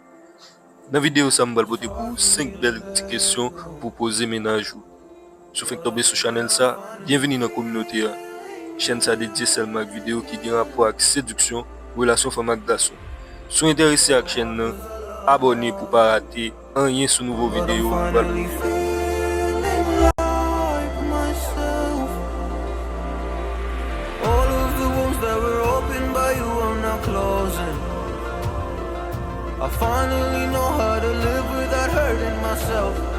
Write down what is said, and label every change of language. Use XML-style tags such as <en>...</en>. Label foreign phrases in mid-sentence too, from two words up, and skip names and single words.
<ht>Nan video sa mbal bote pou 5 bel ti kesyon pou poze menaj ou. Sou fek tobe sou chanel sa, bienveni nan kominote ya. Chen sa dedye selman ak video ki gen rapor ak seduksyon, relasyon fama ak gason. Sou interese ak chen nan, abone pou pa rate anyen sou nouvo video.</ht> <en>I finally know how to live without hurting myself.</en>